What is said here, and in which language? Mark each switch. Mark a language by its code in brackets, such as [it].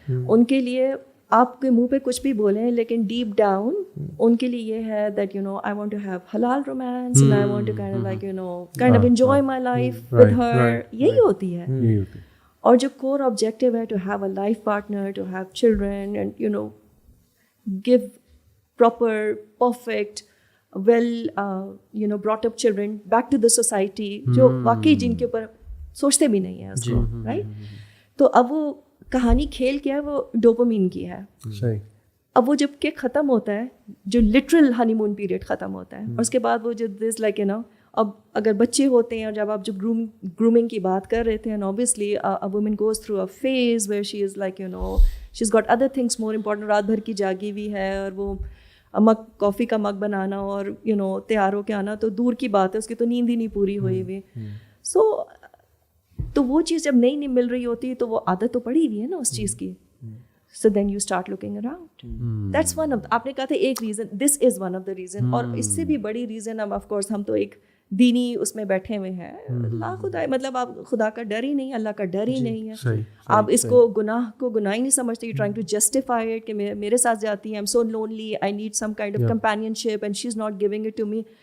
[ur] ان کے لیے آپ کے منہ پہ کچھ بھی بولیں, لیکن ڈیپ ڈاؤن ان کے لیے یہ ہے [en] that I want to have halal romance and I want to kind of enjoy my life with her. [ur] یہی ہوتی ہے. اور جو کور آبجیکٹیو ہے [en] to have a life partner, to have children and give proper, perfect, well brought up children back to the society, [ur] جو واقعی جن کے اوپر سوچتے بھی نہیں ہیں اس کو, رائٹ. تو اب وہ کہانی کھیل کیا ہے, وہ ڈوپامین کی ہے. اب وہ جب کہ ختم ہوتا ہے, جو لٹرل ہنی مون پیریڈ ختم ہوتا ہے, اور اس کے بعد وہ جو دس لائک اب اگر بچے ہوتے ہیں, اور جب آپ جب گرومنگ کی بات کر رہے تھے, [en] and obviously a woman goes through a phase where she is like she's got other things more important, [ur] رات بھر کی جاگی ہوئی ہے, اور وہ مگ کافی کا مگ بنانا اور تیار ہو کے آنا تو دور کی بات ہے, اس کی تو نیند ہی نہیں پوری ہوئی ہوئی. سو تو وہ چیز جب نہیں مل رہی ہوتی تو وہ عادت تو پڑی ہوئی ہے نا اس چیز کی. [en] So then you start looking around. That's one of [ur] آپ نے کہا تھا ایک reason, [en] this is one of the reason. [ur] اور اس سے بھی بڑی ریزن اب آف کورس ہم تو ایک دینی اس میں بیٹھے ہوئے ہیں, لا خدا, مطلب آپ خدا کا ڈر ہی نہیں, اللہ کا ڈر ہی نہیں ہے, آپ اس کو گناہ ہی نہیں سمجھتے, [en] you trying to justify it [ur] کہ میرے ساتھ جاتی ہے, [en] I am so lonely, I need some kind of companionship and she is not giving it to me.